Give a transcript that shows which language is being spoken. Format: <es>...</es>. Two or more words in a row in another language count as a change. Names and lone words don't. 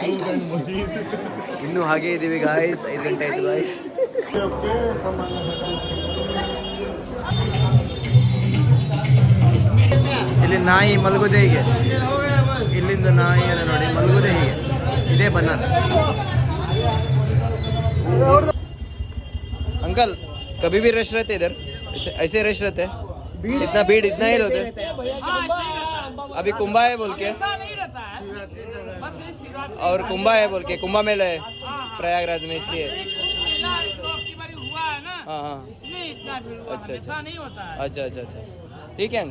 <kn>ಇನ್ನೂ ಹಾಗೆ ಇದ್ದೀವಿ ಗಾಯ್ಸ್. 5 ಗಂಟೆ ಆಯಿತು ಗಾಯ್ಸ್. ಇಲ್ಲಿ ನಾಯಿ ಮಲಗೋದೇ ಹೀಗೆ, ಇಲ್ಲಿಂದ ನಾಯಿ ಎಲ್ಲ ನೋಡಿ ಮಲಗೋದೇ ಹೀಗೆ, ಇದೇ ಬಣ್ಣ.</kn> <hi>अंकल कभी भी रश रहते इधर, ऐसे रश रहते इतना भीड़ इतना ही होते? अभी कुंभा है बोल के, और कुंभा है बोल के, कुंभा मेला है प्रयागराज में, इसलिए हाँ हाँ अच्छा अच्छा अच्छा अच्छा अच्छा ठीक है।</hi>